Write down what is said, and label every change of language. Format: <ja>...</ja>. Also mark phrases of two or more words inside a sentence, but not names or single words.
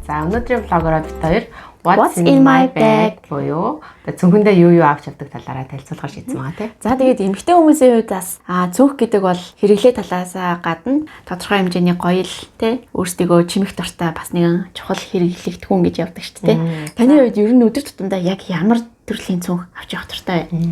<mn>өнөөдрийн влогороо бид хоёр</mn> <en>What's in my bag</en> <mn>буюу цүнхэндээ юу авч явдаг талаараа танилцуулахаар шийдсэн байгаа тийм. За тэгээд эмэгтэй хүмүүсийн хувьд бас цүнх гэдэг бол хэрэглээ талаас гадна тодорхой хэмжээний гоёл тий өөрсдийгөө чимэх дуртай бас нэгэн чухал хэрэглэгдэхүүн гэж явдаг шүү дээ. Таны хувьд ер нь өдөр тутамдаа яг ямар төрлийн цүнх авч явах дуртай вэ?</mn>